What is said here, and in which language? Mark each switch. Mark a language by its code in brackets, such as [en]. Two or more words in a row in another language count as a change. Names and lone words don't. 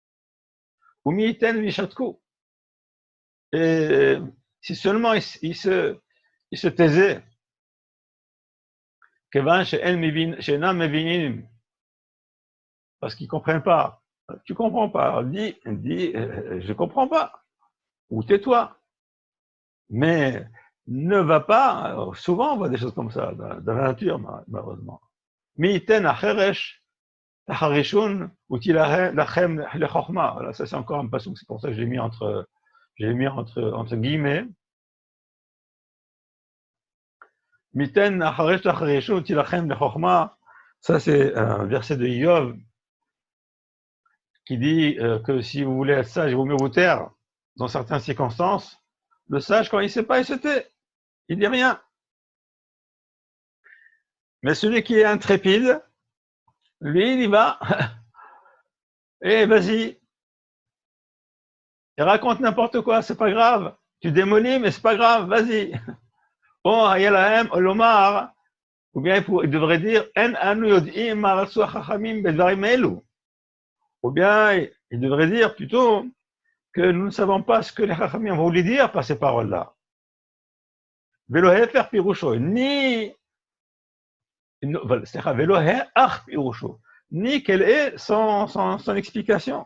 [fr] Et si seulement ils se taisaient, parce qu'ils ne comprennent pas. Tu ne comprends pas. Dis, je ne comprends pas. Ou tais-toi. Mais ne va pas, souvent on voit des choses comme ça dans la nature, malheureusement. [he] מי יתן החרש תחרישון ותהי לכם לחכמה. [fr] Voilà, ça c'est encore un passage, c'est pour ça que j'ai mis entre guillemets. [he] מי יתן החרש תחרישון ותהי לכם לחכמה. [fr] Ça c'est un verset de Yov qui dit que si vous voulez être sage, il vaut mieux vous taire dans certaines circonstances. Le sage, quand il ne sait pas, il se tait. Il ne dit rien. Mais celui qui est intrépide, lui, il y va. Et vas-y. Il raconte n'importe quoi, c'est pas grave. Tu démolis, mais c'est pas grave, vas-y. [he] Bon, היה להם לומר, [fr] ou bien il devrait dire, [he] אין אנו יודעים מה רצו חכמים בדברים אלו. [fr] Ou bien il devrait dire plutôt que nous ne savons pas ce que les chachamim ont voulu dire par ces paroles-là. [he] ולא הפר פירושו, [fr] ni quelle est son explication.